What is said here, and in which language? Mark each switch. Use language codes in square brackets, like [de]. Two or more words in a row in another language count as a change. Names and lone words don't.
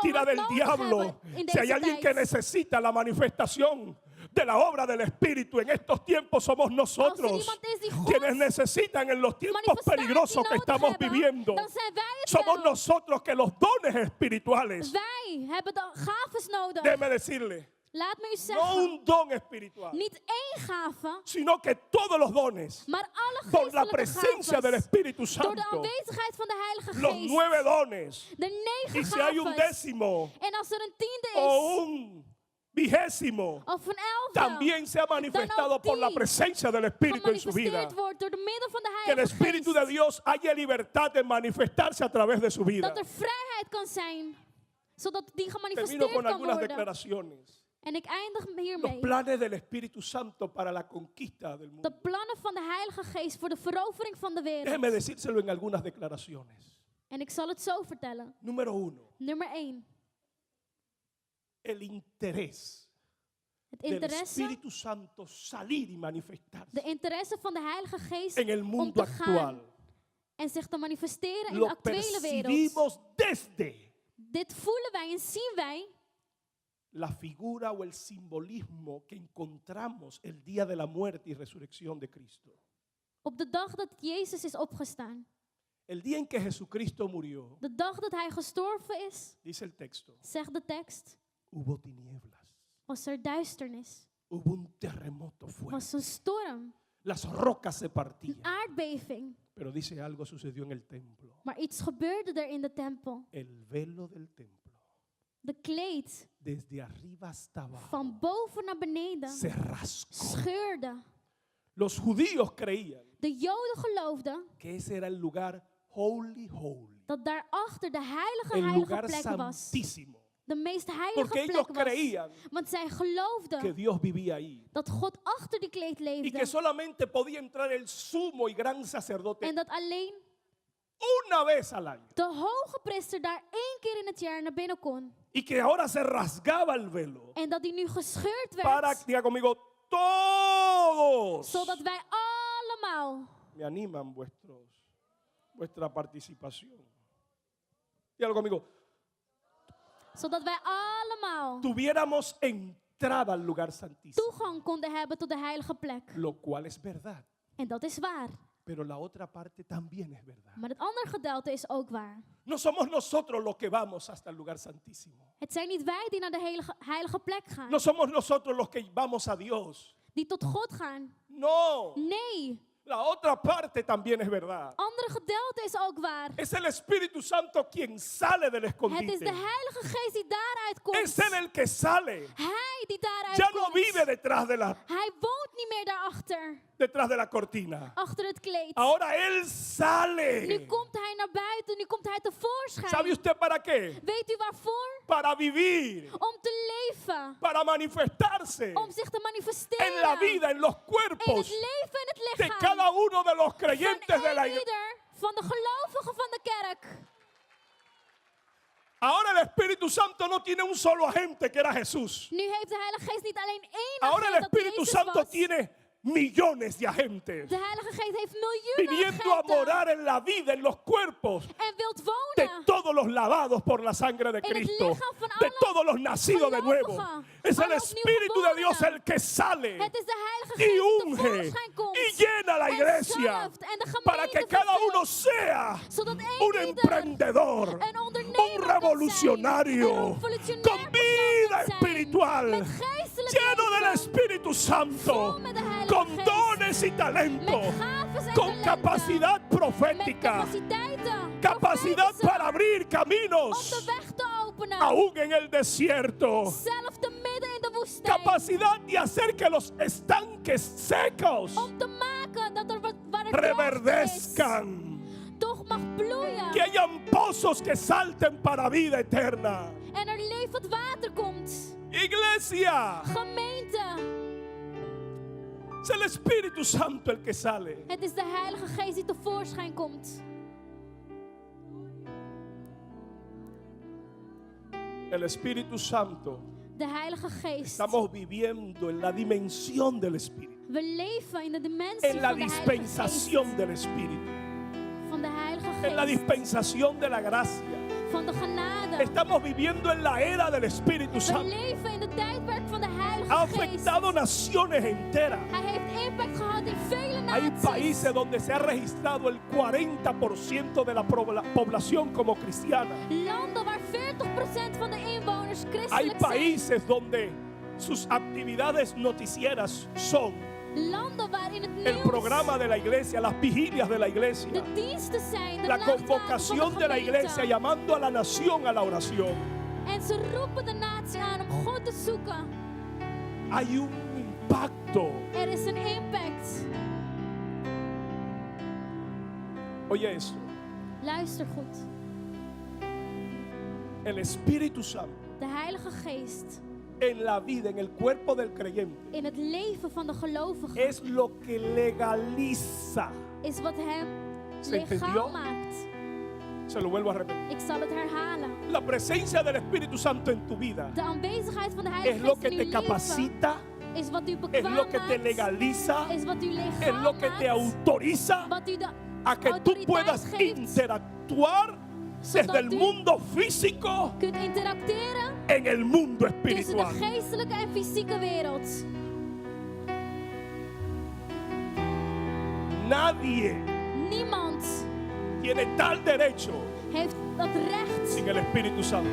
[es] mentira [nl] hard [es] del [nl] nodig [es] diablo, [nl] hebben in [es] si hay [nl] deze [es] alguien que [nl] tijd. [es] necesita la manifestación de la obra del Espíritu en estos tiempos somos nosotros, [nl] iemand is die Gods [es] quienes necesitan en los tiempos [nl] manifestatie [es] peligrosos que [nl] nodig [es] estamos [nl] hebben, [es] viviendo. [nl] dan zijn wij het [es] Somos [nl] wel. [es] nosotros que los dones espirituales, [nl] Wij hebben de gaves nodig. [es] déjeme decirle, [nl] Laat me u [es] no [nl] zeggen, [es] un don espiritual, [nl] niet één gave, [es] sino que todos los dones, [nl] maar alle [es] por la [nl] geestelijke [es] presencia del [nl] gaves. [es] Espíritu [nl] Door de [es] Santo, [nl] aanwezigheid van de Heilige [es] los [nl] Geest. [es] 9 dones, [nl] De 9 [es] y si hay un [nl] gaves. [es] décimo [nl] En als er een tiende [es] o [nl] is, [es] un vigésimo, [nl] of een elfde, [es] también se ha manifestado por la presencia del Espíritu en su vida. [nl] gemanifesteerd wordt door de middel van de [es] Que el [nl] Heilige [es] Espíritu de [nl] Geest. [es] Dios haya libertad de manifestarse a través de su vida. [nl] Dat er vrijheid kan zijn, zodat die [es] Termino [nl] gemanifesteerd [es] con [nl] kan [es] algunas [nl] worden. [es] declaraciones. [nl] En ik eindig [es] Los [nl] hiermee. [es] planes del Espíritu Santo para la conquista del [nl] De [es] mundo. [nl] plannen van de Heilige Geest voor de verovering van de wereld. [es] Déjeme decírselo en algunas declaraciones. [nl] En ik zal het zo vertellen. [es] Número 1. [nl] Nummer 1. [es] El interés [nl] Het [es] del [nl] interesse, [es] Espíritu Santo salir y manifestarse [nl] de interesse van de Heilige Geest [es] en el [nl] om [es] mundo [nl] te gaan [es] actual. [nl] en zich te manifesteren in de [es] Lo [nl] actuele wereld. [es] percibimos desde [nl] Dit voelen wij en zien wij [es] la figura o el simbolismo que encontramos el día de la muerte y resurrección de Cristo. [nl] op de dag dat Jezus is opgestaan. [es] El día en que Jesucristo murió, [nl] De dag dat hij gestorven is, [es] dice el texto, [nl] zegt de tekst, [es] hubo tinieblas, [nl] was er duisternis. [es] hubo un terremoto fuerte, [nl] Was een storm, [es] las rocas se [nl] een [es] partían. [nl] aardbeving. [es] Pero dice algo sucedió en el templo. [nl] Maar iets gebeurde er in de tempel. [es] El velo del templo, [nl] De kleed [es] desde arriba hasta abajo, [nl] van boven naar beneden [es] se rascó. [nl] scheurde. [es] Los judíos creían [nl] De Joden geloofden [es] que ese era el lugar [en] holy, holy, [nl] dat daarachter de heilige, [es] el [nl] heilige [es] lugar [nl] plek was. [es] santísimo, [nl] De meest [es] porque [nl] heilige [es] ellos [nl] plek was. [es] creían [nl] Want zij [es] que [nl] geloofden [es] Dios vivía ahí [nl] dat God achter die kleed [es] y [nl] leefde. [es] que solamente podía entrar el sumo y gran sacerdote [nl] En dat alleen [es] una vez al año [nl] de hoge priester daar 1 keer in het jaar naar binnen kon. [es] y que ahora se rasgaba el velo [nl] En dat die nu gescheurd [es] para, [nl] werd. [es] diga conmigo, todos. [nl] Zodat wij allemaal, [es] Me animan vuestra participación. Dígalo conmigo. [nl] zodat wij allemaal [es] Tuviéramos entrada al lugar santísimo, [nl] toegang konden hebben tot de heilige plek. [es] lo cual es verdad, [nl] En dat is waar. [es] pero la otra parte también es verdad. [nl] Maar het andere gedeelte is ook waar. [es] No somos nosotros los que vamos hasta el lugar santísimo. [nl] Het zijn niet wij die naar de heilige plek gaan. [es] No somos nosotros los que vamos a Dios. [nl] Die tot God gaan. [es] No, [nl] Nee. [es] la otra parte también es verdad. [nl] Andere gedeelte is ook waar. [es] Es el Espíritu Santo quien sale del [nl] Het is [es] escondite. [nl] de Heilige Geest die daaruit komt. [es] Es Él el que sale. [nl] Hij die daaruit [es] Ya [nl] komt. [es] no vive detrás [nl] Hij woont niet meer daarachter. [es] de la cortina. [nl] Achter het kleed. [es] Ahora Él [nl] Nu [es] sale. [nl] komt hij naar buiten. Nu komt hij tevoorschijn. [es] ¿Sabe usted para qué? [nl] Weet u waarvoor? [es] Para vivir, [nl] Om te leven. [es] para manifestarse [nl] Om zich te manifesteren. [es] en la vida, en los [nl] In het [es] cuerpos [nl] leven en het [es] de [nl] lichaam. [es] cada uno de los [nl] Van [es] creyentes de la iglesia. [nl] ieder van de gelovigen van de kerk. [es] Ahora el Espíritu Santo no tiene un solo agente que era Jesús. [nl] Nu heeft de Heilige Geest niet alleen één [es] Ahora el [nl] agent dat [es] Espíritu [nl] Jezus [es] Santo [nl] was. [es] tiene millones de agentes [nl] De Heilige Geest heeft miljoenen [es] viniendo a [nl] agenten. [es] morar en la vida, en los cuerpos [nl] En wilt [es] de [nl] wonen. [es] todos los lavados por la sangre de [nl] En het [es] Cristo, [nl] lichaam van de alle [es] todos los nacidos de nuevo. [nl] gelovigen, [es] Es el [nl] alle [es] Espíritu de Dios [nl] opnieuw [es] el que sale [nl] Het is de Heilige [es] y [nl] Geest die [es] unge [nl] tevoorschijn komt. [es] y llena la [nl] en [es] iglesia [nl] zalft en de [es] para que [nl] gemeente [es] cada [nl] vervult, [es] uno sea [nl] zodat [es] un [nl] ieder [es] emprendedor, [nl] een ondernemer ondernemer kunt [es] revolucionario [nl] zijn, een revolutionair [es] con [nl] persoon [es] vida [nl] kunt zijn, [es] espiritual, [nl] met geestelijk [es] lleno del [nl] leven, [es] Espíritu Santo, [nl] vol met de Heilige [es] con [nl] Geest, [es] dones y talento, [nl] met gaves en [es] con [nl] talenten, [es] capacidad [nl] met [es] profética, [nl] capaciteiten, [es] capacidad [nl] profetische, [es] para abrir [nl] om [es] caminos, [nl] de weg te openen, [es] aún en el desierto, [nl] zelf te midden in de woestijn, [es] capacidad de hacer que los estanques secos [nl] om te maken dat er wat waar het droogte is, [es] reverdezcan, [nl] toch mag bloeien [es] que hayan pozos que salten para vida eterna. [nl] en er levend water komt. [es] Iglesia, [nl] Gemeente, [es] es el Espíritu Santo el que sale. [nl] het is de Heilige Geest die tevoorschijn komt. [es] El Espíritu Santo. [nl] De Heilige Geest. [es] Estamos viviendo en la dimensión del Espíritu, [nl] We leven in de dimensie [es] en la [nl] van de Heilige Geest. [es] dispensación del Espíritu, [nl] Van de Heilige [es] en la [nl] Geest. [es] dispensación de la gracia. [nl] Van de genade. [es] Estamos viviendo en la era del Espíritu [nl] We [es] Santo. [nl] leven in de tijdperk van de Heilige [es] Ha [nl] Geest. [es] afectado naciones enteras. [nl] Hij heeft impact gehad in vele [es] Hay [nl] naties. [es] países donde se ha registrado el 40% de la población como cristiana. [nl] Landen waar 40% van de inwoners [es] Hay [nl] christelijk zijn. [es] países donde sus actividades noticieras son [nl] Landen waar in het [es] el [nl] nieuws [es] programa de la iglesia, las vigilias de la iglesia, [nl] de diensten zijn, [es] de la [nl] nachtwaken [es] convocación [nl] van [es] de la iglesia [nl] gemeente. [es] llamando a la nación a la oración. [nl] En ze roepen de natie aan om God te zoeken. [es] Hay un impacto. [nl] Er is een impact. [es] Oye eso, [nl] Luister goed. [es] el Espíritu Santo [nl] De Heilige Geest [es] en la vida, en el cuerpo del creyente, [nl] in het leven van de gelovige [es] es lo que legaliza. [nl] is wat hem [es] ¿Se entendió? [nl] legaal maakt. [es] Se lo vuelvo a repetir. [nl] Ik zal het herhalen. [es] La presencia del Espíritu Santo en tu vida [nl] De aanwezigheid van de [es] es [nl] Heilige [es] lo [nl] Geest [es] que [nl] in [es] te [nl] uw leven [es] capacita, [nl] is wat u [es] es [nl] bekwaam [es] lo que te [nl] maakt, [es] legaliza, [nl] is wat u [es] es [nl] legaal [es] lo que te [nl] maakt, [es] autoriza [nl] wat u de [es] a que tú [nl] autoriteit [es] puedas [nl] geeft, [es] interactuar desde el [nl] u [es] mundo físico [nl] kunt interacteren [es] en el mundo [nl] tussen de [es] espiritual. [nl] geestelijke en fysieke wereld. [es] Nadie [nl] Niemand [es] tiene tal derecho [nl] heeft dat recht [es] sin el Espíritu Santo.